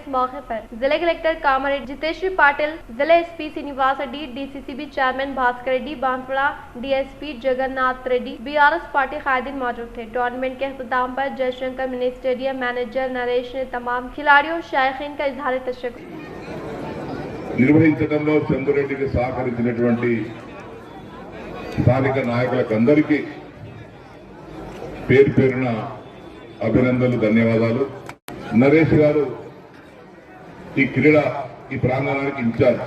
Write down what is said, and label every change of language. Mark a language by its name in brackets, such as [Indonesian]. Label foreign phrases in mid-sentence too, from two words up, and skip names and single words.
[Urdu] اس موقع پر ضلع کلکٹر کاماریڈی جتیشوری پاٹل، ضلع SP سنیواس ریڈی، DCCB چیئرمین بھاسکر ریڈی، بانسواڑہ DSP جگن ناتھ ریڈی، BRS پارٹی قائدین موجود تھے. ٹورنامنٹ کے اختتام پر جے شنکر منی اسٹیڈیم مینیجر نریش نے تمام کھلاڑیوں شائقین کا اظہار تشکر [Telugu] నిర్వహించడంలో చంద్రరెడ్డికి సహకరించినటువంటి స్థానిక నాయకులందరికీ పేరు పేరున అభినందనలు, ధన్యవాదాలు. నరేష్ గారు ఈ క్రీడా ఈ ప్రాంగణానికి ఇన్ఛార్జ్.